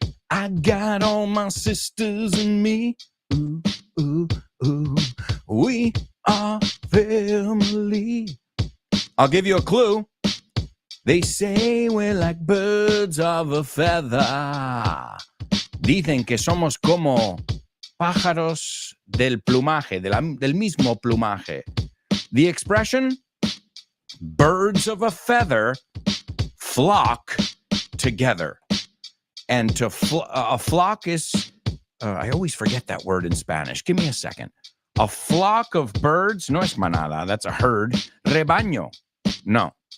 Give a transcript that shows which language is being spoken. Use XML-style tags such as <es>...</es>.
<en>I got all my sisters and me. Ooh, ooh, ooh. We are family. I'll give you a clue. They say we're like birds of a feather.</en> <es>Dicen que somos como pájaros del plumaje, del mismo plumaje.</es> <en>The expression, birds of a feather flock together. And a flock is, I always forget that word in Spanish. Give me a second. A flock of birds,</en> <es>no es manada,</es> <en>that's a herd.</en> <es>Rebaño, no.</es>